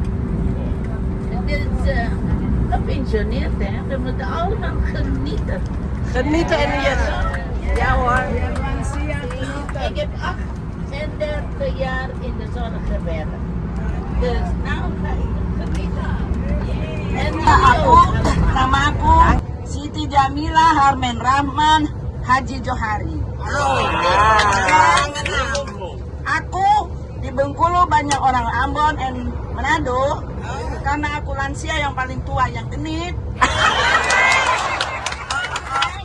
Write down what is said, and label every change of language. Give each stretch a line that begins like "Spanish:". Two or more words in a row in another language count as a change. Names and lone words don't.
Dutch: Dus gepensioneerd hè. We moeten allemaal genieten. Genieten en ja hoor. Ik heb 38 jaar in de zon gewerkt. Dus nou ga ik genieten. En
Indonesian: Nama aku Siti Jamila Harmen Rahman Haji Johari. Aku di Bengkulu banyak orang Ambon dan Manado. Karena aku lansia yang paling tua yang genit.